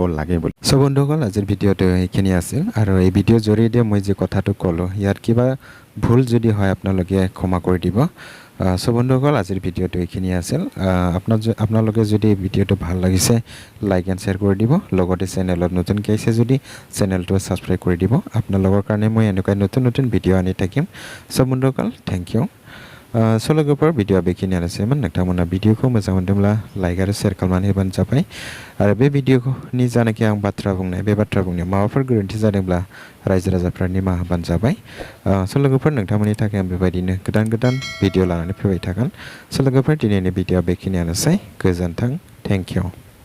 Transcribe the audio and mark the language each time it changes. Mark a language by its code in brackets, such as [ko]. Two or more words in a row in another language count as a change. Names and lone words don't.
[as] লাগে বুলি সো বন্ধুসকল আজিৰ ভিডিঅ'টো এইখিনি আছিল আৰু এই ভিডিঅ'ৰ জৰিয়তে মই যে কথাটো ক'লোঁ ইয়াত কিবা ভুল যদি হয় আপোনালোকে ক্ষমা কৰি দিব সো বন্ধুসকল আজিৰ ভিডিঅ'টো এইখিনি আছিল আপোনালোকে যদি এই ভিডিঅ'টো ভাল লাগিছে [en] like and share [as] কৰি দিব লগতে চেনেলত নতুনকৈ আহিছে যদি চেনেলটো ছাবস্ক্ৰাইব কৰি দিব আপোনালোকৰ কাৰণে মই এনেকুৱা নতুন ভিডিঅ' আনি থাকিম সো বন্ধুসকল [en] thank you [brx] स' लोगोफोर भिडिअ'आ बेखिनियानोसैमोन नोंथांमोना भिडिअ'खौ मोजां मोनदोंब्ला लाइक आरो शेयार खालामनानै होबानो जाबाय आरो बे भिडिअ'नि जानाखि आं बाथ्रा बुंनाय बे बाथ्रा बुंनायाव माबाफोर गोरोन्थि जादोंब्ला रायजो राजाफ्रा निमाहा होबानो जाबाय स' लोगोफोर नोंथांमोननि थाखाय आं बेबायदिनो गोदान भिडिअ' लानानै फैबाय थागोन स' लोगोफोर दिनैनि भिडिअ'आ बेखिनियानोसै गोजोन्थों [en] thank you